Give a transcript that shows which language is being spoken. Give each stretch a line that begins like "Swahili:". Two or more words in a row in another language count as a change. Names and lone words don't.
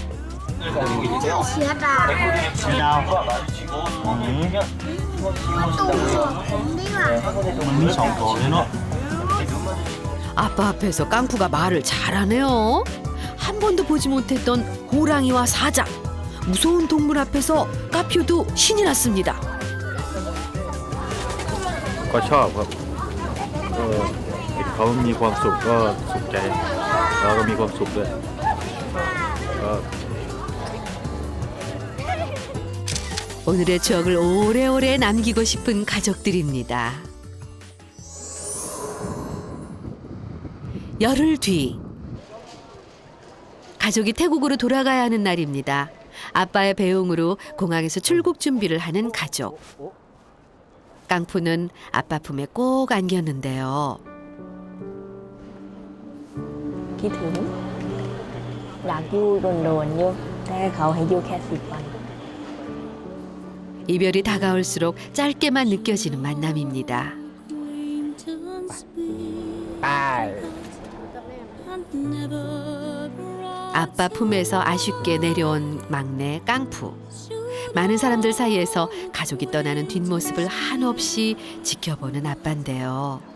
Korean: 아빠 앞에서 깡푸가 말을 잘하네요. 한 번도 보지 못했던 호랑이와 사자, 무서운 동물 앞에서 까퓨도 신이 났습니다.
Thai: ก็ชอบครับเห็นเขามีความสุขก็สุขใจเราก็มีความสุขด้วยก็
Korean: 오늘의 추억을 오래오래 남기고 싶은 가족들입니다. 열흘 뒤 가족이 태국으로 돌아가야 하는 날입니다. 아빠의 배웅으로 공항에서 출국 준비를 하는 가족. 깡푸는 아빠 품에 꼭 안겼는데요.
Thai: คิดถึงอยากอยู่โดนๆอยู่แต่เขาให้อยู่แค่10 วัน
Korean: 이별이 다가올수록 짧게만 느껴지는 만남입니다. 아빠 품에서 아쉽게 내려온 막내 깡푸. 많은 사람들 사이에서 가족이 떠나는 뒷모습을 한없이 지켜보는 아빠인데요.